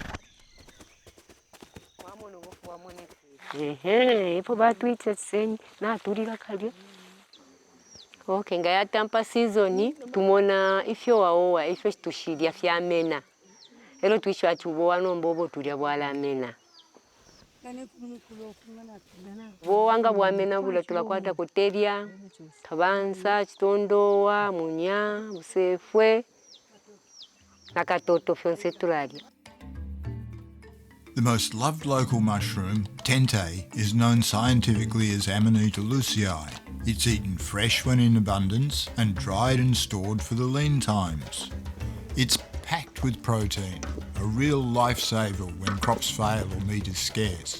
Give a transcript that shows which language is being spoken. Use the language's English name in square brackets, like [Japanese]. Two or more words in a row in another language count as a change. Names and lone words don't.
[Bemba] Okay, nga yatampa season tumona ifyo waowa ifyo tushidia fyamena elo twisho atubowa nombobo tulya bwalamena bo wanga bwamena bula tulakwata kuteria tabanza chitondowa munya busefwe nakatoto fyonse tulalya. [English] The most loved local mushroom, tente, is known scientifically as Amanita lucii. It's eaten fresh when in abundance and dried and stored for the lean times. It's packed with protein, a real lifesaver when crops fail or meat is scarce.